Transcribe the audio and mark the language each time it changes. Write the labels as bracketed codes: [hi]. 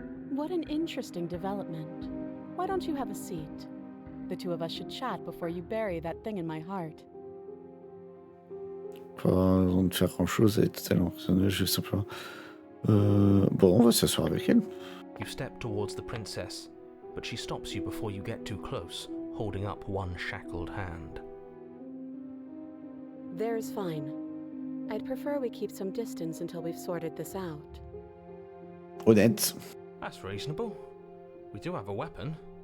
[en] What an interesting development. Why don't you have a seat? The two of us should chat before you bury that thing in my heart. [fr] Pas besoin de faire grand chose, elle est totalement personnage, simplement. Bon, on va s'asseoir avec elle. [en] You step towards the princess, but she stops you before you get too close, holding up one shackled hand. There's fine. I'd prefer we keep some distance until we've sorted this out. [fr] Honnête. [en] That's reasonable. We do have a weapon.